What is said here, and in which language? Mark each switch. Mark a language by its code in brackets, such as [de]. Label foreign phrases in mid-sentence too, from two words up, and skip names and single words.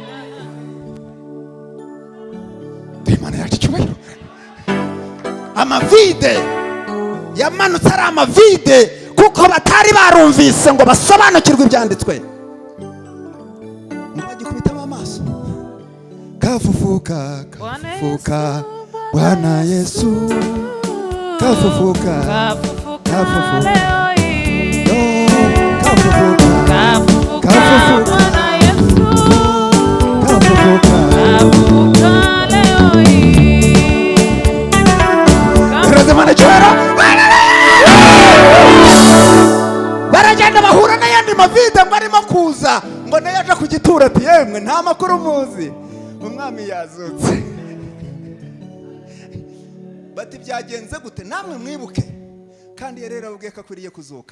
[rw] Imana yacu cyubahiro. Amavide yamanutse ari amavide kuko batari barumvise ngo basobanukirwe ibyanditswe. Bagikubitamo amaso. [sw] Kafufuka, kafufuka Bwana Yesu, kafufuka, kafufuka leo hii, kafufuka, kafufuka Bwana Yesu, kafufuka leo hii. [rw] Razimana chora baragenda bahura n'ayandi mavide ngo arimo kuza, ngo nayo aje ku gituro. Ati yemwe nta makuru muzi, umwami yazutse. Bati byagenze gute? Namwe mwibuke, kandi rero ababwiye ko akwiriye kuzuka.